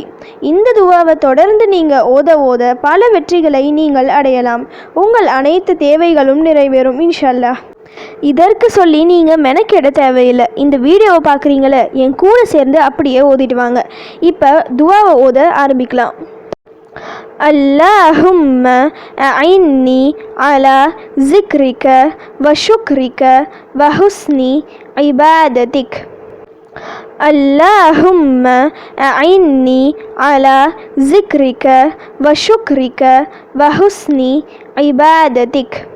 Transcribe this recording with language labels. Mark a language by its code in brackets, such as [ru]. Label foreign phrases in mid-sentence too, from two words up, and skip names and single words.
[ta] இந்த துவாவை தொடர்ந்து நீங்கள் ஓத ஓத பல வெற்றிகளை நீங்கள் அடையலாம். உங்கள் அனைத்து தேவைகளும் நிறைவேறும் [ar] إن شاء الله. [ta] இதற்கு சொல்லி நீங்கள் மெனக்கெட தேவையில்லை. இந்த வீடியோவை பார்க்குறீங்களே, என் கூட சேர்ந்து அப்படியே ஓதிட்டு வாங்க. இப்போ துவாவை ஓத ஆரம்பிக்கலாம். [ar] اللهم أعني على ذكرك وشكرك وحسن عبادتك. اللهم أعني على ذكرك وشكرك وحسن عبادتك.